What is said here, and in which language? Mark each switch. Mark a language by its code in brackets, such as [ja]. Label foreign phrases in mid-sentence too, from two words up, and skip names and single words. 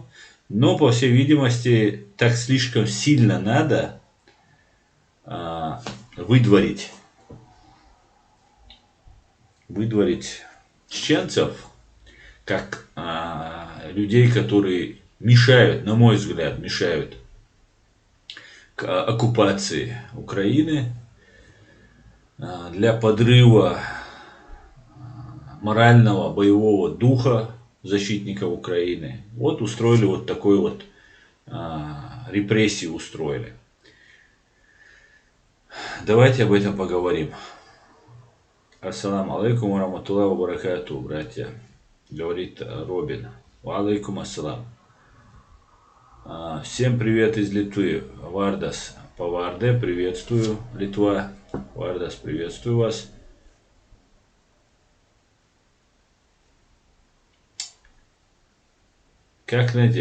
[ru] Но, по всей видимости, так слишком сильно надо выдворить чеченцев, как людей, которые мешают, на мой взгляд, мешают к оккупации Украины, для подрыва морального, боевого духа защитников Украины. Вот устроили вот такой вот репрессии устроили. Давайте об этом поговорим. [ar] السلام عليكم ورحمة الله وبركاته, [ru] братья, говорит Робин. [ar] وعليكم السلام. [ru] Всем привет из Литвы. Вардас Паварде, приветствую. Литва. Вардас, приветствую вас. Как найти?